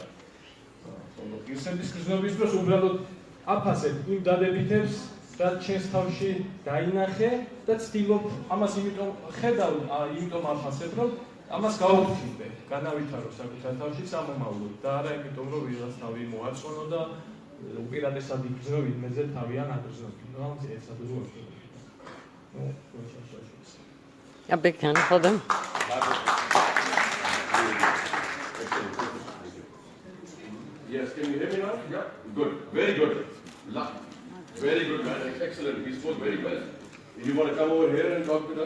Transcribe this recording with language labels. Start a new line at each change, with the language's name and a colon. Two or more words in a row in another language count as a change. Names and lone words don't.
Georgian: ხოლო ღირსების გრძნობის დროს უბრალოდ აფასებ იმ დადებითებს, რაც ჩემს თავში დაინახე და ცდილობ ამას იმიტომ ხედავ, იმიტომ აფასებ, რომ ამას გავუხსნე, განავითარო საკუთარ თავში სამომავლოდ და არა იმიტომ, რომ ვიღაც თავი მოაწონო და უპირატესად იგრძნო ვინმეზე თავი ან აგრძნო. ნუ ეცად უზღვე.
English: A big hand for them. Yes, can you hear me now? Yeah. Good. Very good. Very good, man. Excellent. He spoke very well. You want to come over here and talk with us?